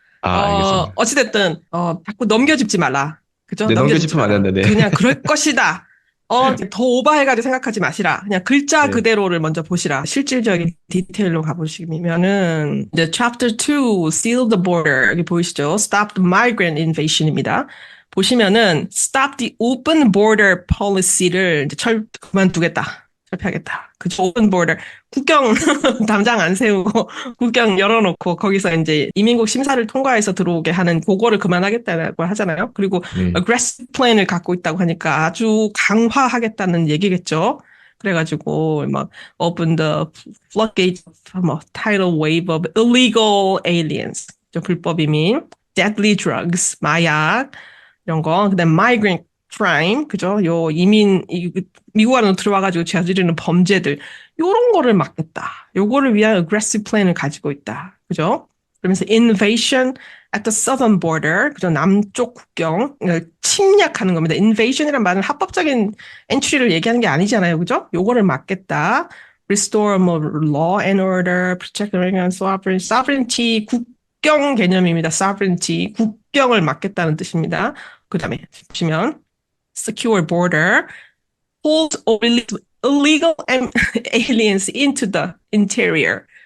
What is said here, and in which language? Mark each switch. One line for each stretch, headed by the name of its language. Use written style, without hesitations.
Korean: 알겠습니다. 어찌됐든, 자꾸 넘겨짚지 말라. 그죠? 네, 넘겨짚지 넘겨짚으면 안 말라. 되는데, 네. 그냥 그럴 것이다. 더 오버해가지고 생각하지 마시라. 그냥 글자 네. 그대로를 먼저 보시라. 실질적인 디테일로 가보시면은, 이제
English: chapter 2, seal the border.
Korean: 여기 보이시죠?
English: stop the migrant invasion입니다.
Korean: 보시면은,
English: stop the open border policy를
Korean: 이제 그만두겠다. 철폐하겠다. 그죠?
English: open border.
Korean: 국경 담장 안 세우고, 국경 열어놓고 거기서 이제 이민국 심사를 통과해서 들어오게 하는 그거를 그만하겠다고 하잖아요. 그리고 네.
English: aggressive plan
Korean: 을 갖고 있다고 하니까 아주 강화하겠다는 얘기겠죠. 그래가지고 막
English: open the floodgates of 뭐 tidal wave of illegal aliens,
Korean: 불법 이민,
English: deadly drugs,
Korean: 마약 이런 거, 그다음
English: migrant crime,
Korean: 그죠? 요 미국 안으로 들어와가지고 저지르는 범죄들 요런 거를 막겠다. 요거를 위한
English: aggressive plan
Korean: 을 가지고 있다. 그죠? 그러면서
English: invasion at the southern border,
Korean: 그죠? 남쪽 국경, 침략하는 겁니다. invasion이란 말은 합법적인 엔트리를 얘기하는 게 아니잖아요. 그죠? 요거를 막겠다.
English: restore 뭐 law and order, protect American sovereignty,
Korean: 국경 개념입니다. sovereignty, 국경을 막겠다는 뜻입니다. 그 다음에 보시면
English: secure border, hold or release illegal aliens into the interior.